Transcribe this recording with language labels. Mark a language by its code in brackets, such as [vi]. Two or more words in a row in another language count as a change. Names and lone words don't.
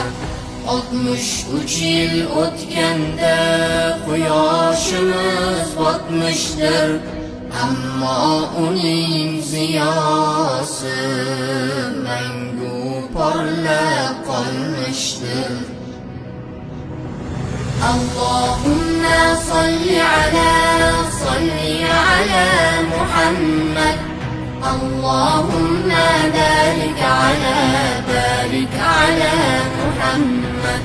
[uz] 63 yil o'tganda quyoshimiz botmishdir, ammo uning ziyosi mangu porlab qolmishdir. [ar] اللهم صل على محمد. اللهم بارك على محمد.